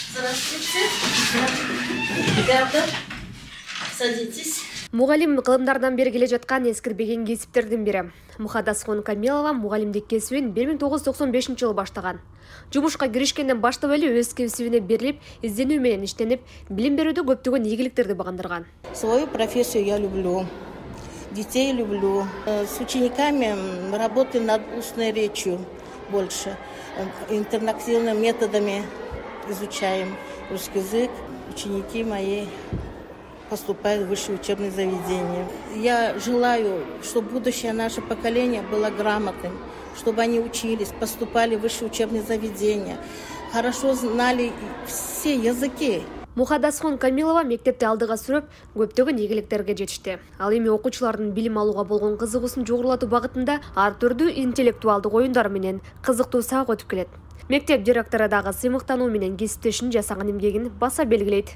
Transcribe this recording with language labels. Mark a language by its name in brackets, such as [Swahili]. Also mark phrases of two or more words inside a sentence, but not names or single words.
[Russian] Здравствуйте. Ребята, садитесь. [Kyrgyz] Мугалим кылымдардан бери келе жаткан эскирбеген кесиптердин бири. Мухадасхон Камилова мугалимдик кесибин 1995 жылы баштаган. Жумушка киришкенден баштап эле өз кесибине берилип, изденүү менен иштенип, билим берүүдө көптөгөн ийгиликтерди багындырган. [Russian] Свою профессию я люблю. Детей люблю. С учениками работаем над устной речью больше. Интерактивными методами изучаем русский язык. Ученики мои поступают в высшее учебное заведение. Я желаю, чтобы будущее наше поколение было грамотным, чтобы они учились, поступали в высшее учебное заведение, хорошо знали все языки. [Kyrgyz] Мухадасхон Камилова мектепте алдыга сүрөп, көптөгөн ийгиликтерге жетишти. Ал эми окуучулардын билим алууга болгон кызыгуусун жогорулатуу багытында ар түрдүү интеллектуалдык оюндар менен кызыктуу саак өтүп келет. Мектеп директору дагы сыймыктануу менен кесиптешин жасаган эмгегин баса белгилейт.